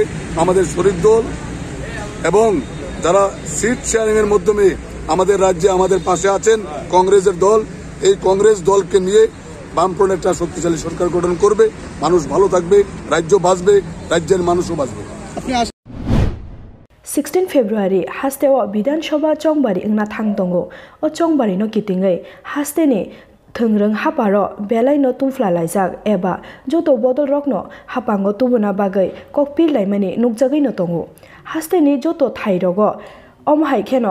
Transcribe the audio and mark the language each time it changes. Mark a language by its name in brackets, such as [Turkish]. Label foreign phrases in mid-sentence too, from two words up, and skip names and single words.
[Bangla] আমাদের শরিক দল এবং যারা সিট শেয়ারিং এর মাধ্যমে আমাদের রাজ্যে আমাদের পাশে আছেন কংগ্রেসের দল, এই কংগ্রেস দলকে নিয়ে বামফ্রন্ট একটা শক্তিশালী সরকার গঠন করবে। মানুষ ভালো থাকবে, রাজ্য বাঁচবে, রাজ্যের মানুষও বাঁচবে। [Kok Borok] 16 फेब्रुवारी हास्तेव विधानसभा चंबारी इंगना थांग दंगो अ चंबारी नो कितिंगै हास्तेनि थोंग्रों हापारो बेलाय न तुमफ्लालायजाक एबा जोतो बदल रकनो हापांगो तुबुना बागै ककपिर लाइमानि नुकजागै न दंगो हास्तेनि जोतो थाइरगो अमहायखेनो